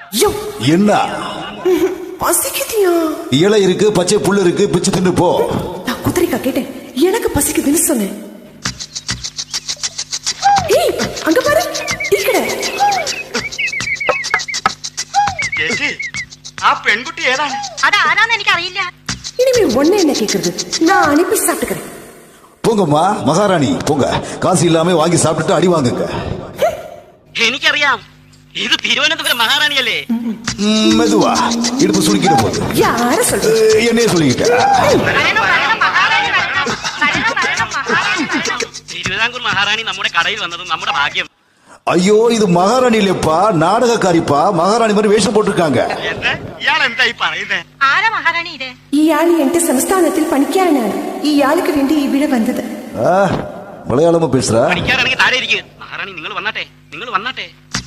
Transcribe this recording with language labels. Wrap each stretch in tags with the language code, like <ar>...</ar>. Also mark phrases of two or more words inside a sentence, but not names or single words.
<ta>என்ன பசிக்குதியா? இலை இருக்கு, பச்சை புல்லு இருக்கு, பிச்சு தின்னு போ. நான் குதிரைக்கா கேட்டேன், எனக்கு பசிக்குதுன்னு சொன்னேன். ஏய், அங்க பாரு, டீ கடை.</ta> <ml>ചേച്ചി, ആ പെൺകുട്ടി ഏതാണ്? അതാരാന്ന് എനിക്ക് അറിയില്ല.</ml> <ta>இனிமே ஒண்ணு என்ன கேக்குறது, நான் அனுப்பி சாப்பிட்டுக்கிறேன். போங்கம்மா மகாராணி, போங்க. காசு இல்லாம வாங்கி சாப்பிட்டுட்டு அடி வாங்குங்க.</ta> <ml>എനിക്കറിയാം, ഇത് തിരുവനന്തപുരം മഹാറാണിയല്ലേ?</ml> <ta>மெதுவா, இடுப்பு சுருக்கிட்டு போகுது. யார சொல்ற? என்னையே சொல்லிக்கிட்டேன்.</ta> <ml>തിരുവിതാംകൂർ മഹാറാണി നമ്മുടെ കടയിൽ വന്നതും നമ്മുടെ ഭാഗ്യം.</ml> <ta>ஐயோ, இது மகாராணி இல்லப்பா, நாடகக்காரிப்பா. மகாராணி மாதிரி வேஷம் போட்டிருக்காங்க.</ta> <ml>ഇയാൾ എന്തായി പറയുന്നേ? ആരാ മഹാറാണി ഇത്? ഈ ആള് എന്റെ സംസ്ഥാനത്തിൽ പണിക്കാരനാണ്. ഈ ആൾക്ക് വേണ്ടി ഇവിടെ വന്നത്.</ml> <ta>மலையாளமா பேசுற?</ta> <ml>പണിക്കാരാണെങ്കിൽ താഴെ ഇരിക്കുക. മഹാറാണി നിങ്ങൾ വന്നാട്ടെ, നിങ്ങൾ വന്നാട്ടെ.</ml>